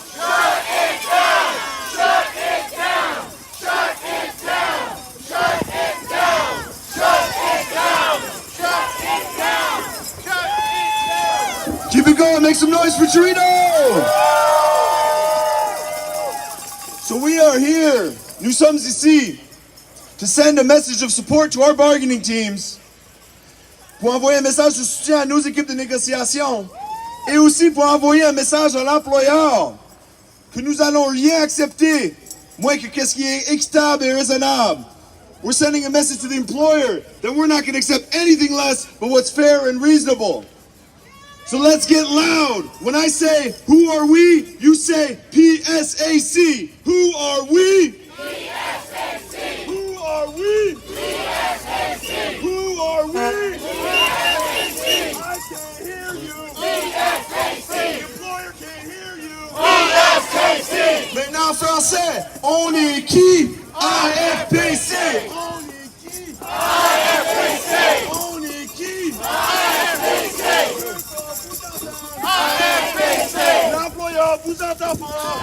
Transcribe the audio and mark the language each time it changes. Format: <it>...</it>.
<en>Shut it down! Shut it down! Shut it down! Shut it down! Shut it down! Shut it down! Shut it down! Keep it going, make some noise for Torino! So we are here,</en> <fr>Nous sommes ici,</fr> <en>to send a message of support to our bargaining teams,</en> <fr>pour envoyer un message de soutien à nos équipes de négociation, et aussi pour envoyer un message à l'employeur que nous allons rien accepter, moins que qu'est-ce qui est équitable et raisonnable.</fr> <en>We're sending a message to the employer that we're not going to accept anything less but what's fair and reasonable. So let's get loud. When I say, who are we? You say, PSAC. Who are we? PSAC! Who are we? PSAC! Who are we? PSAC! I can't hear you. PSAC! The employer can't hear you. PSAC!</en> <fr>Maintenant en français, on est qui? AFPC. On est qui? AFPC! On est qui? AFPC! AFPC! L'employeur vous entend pas.</fr>